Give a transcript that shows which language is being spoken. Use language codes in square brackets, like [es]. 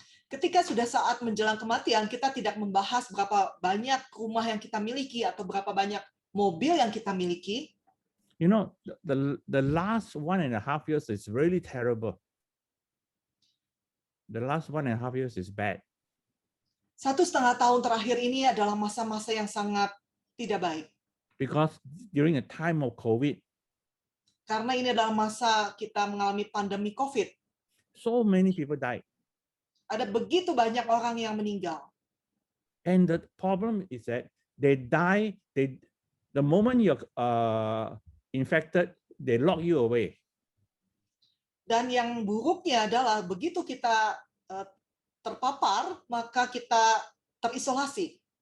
[id] Ketika sudah saat menjelang kematian, kita tidak membahas berapa banyak rumah yang kita miliki atau berapa banyak mobil yang kita miliki. [en] You know, the last 1.5 years is really terrible. The last 1.5 years is bad. [id] 1,5 tahun terakhir ini adalah masa-masa yang sangat tidak baik. [en] Because during a time of COVID, [id] karena ini adalah masa kita mengalami pandemi COVID, [en] so many people died. [id] Ada begitu banyak orang yang meninggal. [en] And the problem is that they die, the moment you're infected, they lock you away. [id] Dan yang buruknya adalah begitu kita terpapar, maka kita terisolasi.